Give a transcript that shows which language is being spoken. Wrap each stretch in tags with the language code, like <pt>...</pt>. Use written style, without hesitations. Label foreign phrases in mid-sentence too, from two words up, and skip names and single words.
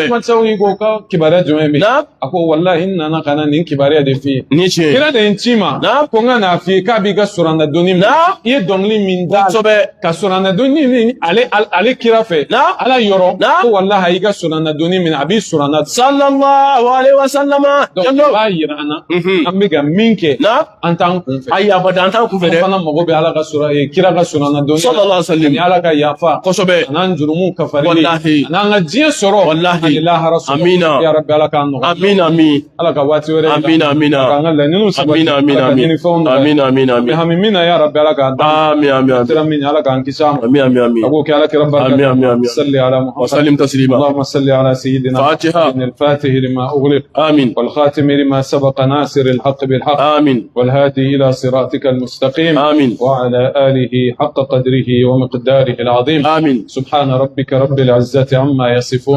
<bm>Ahmad Shawqi ko ka kibaruya jumɛn bɛ yen Naam. a ko wallahi n nana ka na nin kibaruya de f'i ye Ni tiɲɛ ye. kira de ye n ci ma Naam. ko n ka n'a f'i ye k'a b'i ka suranadonni min Naam. i ye dɔnkili min da Kosɛbɛ. ka suranadonni min ale kira fɛ Naam. ala yɔrɔ Naam. ko wallahi a y'i ka suranadonni min a b'i suranna</bm> <ar>صلى الله عليه وسلم.</ar> <bm>donc Jallo. b'a yira an na Mhm. an bɛ ka min kɛ Naam. an t'an kun fɛ Ayi abada an t'an kun fɛ an dɛ. fana mago bɛ ala ka kira ka suranadonni</bm> <ar>صلى الله عليه و</ar> <bm>ani sallam. ala ka yafa Kosɛbɛ. a n'an jurumu kafarili Wallahi. a n'an ka diɲɛ sɔrɔ Wallahi. ani lahara sɔrɔ Amina. ya rabbi ala k'an nɔgɔya Amin amin. ala ka waati wɛrɛ yira Amina amina. k'an ka laɲiniw sabati Amina amina ala ka amin. ɲinifɛnw nɔgɔya Amina amina mɛ amin. hami min na ya rabbi ala k'an dan Amin amin amin. sira min ala k'an kisi a ma Amin amin amin. a k'o kɛ ala kira barika Amin amin amin.</bm> <ar>صل على محمد وسلم تسليما. اللهم صل على سيدنا فاتحة. محمد الفاتح لما أغلق آمين. والخاتم لما سبق ناصر الحق بالحق آمين. والهادي إلى صراطك المستقيم آمين. وعلى آله حق قدره ومقداره العظيم آمين. سبحان ربك رب العزة عما يصفون</ar>